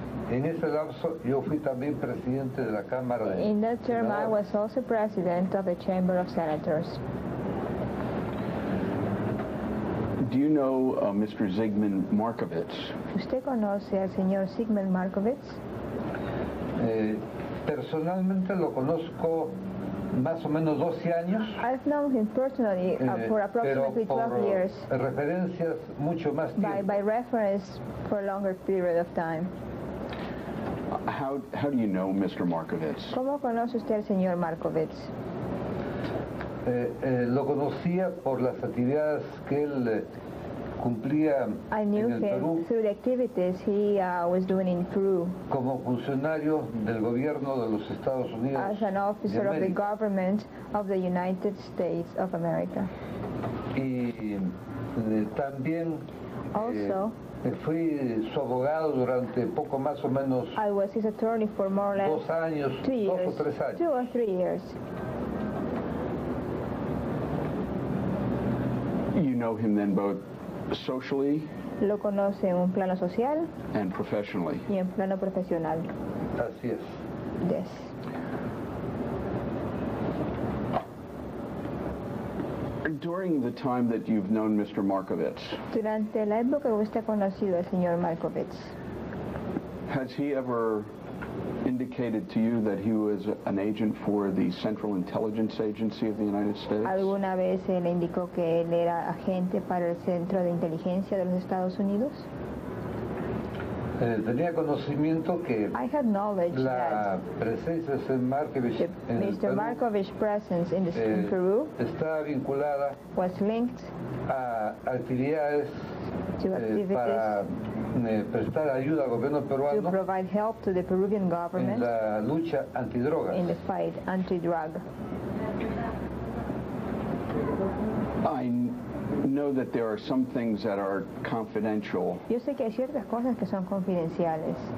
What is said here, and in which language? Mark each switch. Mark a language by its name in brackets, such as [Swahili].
[Spanish] En ese lapso yo fui también presidente de la Cámara de [English] In that term, I [Spanish] Senadores. [English] was also President of the Chamber of Senators. Do you know Mr. Zygmunt Markovits? [Spanish] ¿Usted conoce al señor Zygmunt Markovits? Personalmente lo conozco más o menos 12 años, [English] I've known him personally for [Spanish] pero [English] approximately [Spanish] por [English] 12 years, [Spanish] referencias mucho más tiempo. [English] by reference for a longer period of time. How do you know Mr. Markovits? [Spanish] ¿Cómo conoce usted al señor Markovits? Lo conocía por las actividades que él cumplía [English] I knew [Spanish] en el [English] him [Spanish] Perú [English] through the activities he was doing in Peru [Spanish] como funcionario del gobierno de los Estados Unidos [English] as an officer [Spanish] de [English] of the [Spanish] América. [English] government of the United States of America. [Spanish] Y también [English] Also, [Spanish] fui su abogado durante poco más o menos [English] I was his attorney for more or less 2 años, 2 2 years, [Spanish] o 3 años. [English] 2 or 3 years. You know him then both socially [Spanish] Lo conoce en un plano social [English] and professionally. [Spanish] y en plano profesional. Así es. [English] Yes. During the time that you've known Mr. Markovits, [Spanish] Durante la época que usted ha conocido al señor Markovits, [English] has he ever indicated to you that he was an agent for the Central Intelligence Agency of the United States? [Spanish] ¿alguna vez se le indicó que él era agente para el Centro de Inteligencia de los Estados Unidos? Tenía conocimiento que [English] I had knowledge [Spanish] la [English] that [Spanish] presencia de Mr. Markovits en el [English] Mr. [Spanish] Perú [English] Markovits' presence in Peru [Spanish] está vinculada [English] was linked [Spanish] a actividades [English] to activities [Spanish] para prestar ayuda al gobierno [English] to [Spanish] peruano [English] provide help to the Peruvian [Spanish] en [English] government [Spanish] la lucha antidrogas. [English] in the fight anti-drug. I know that there are some things that are confidential [Spanish] Yo sé que hay ciertas cosas que son confidenciales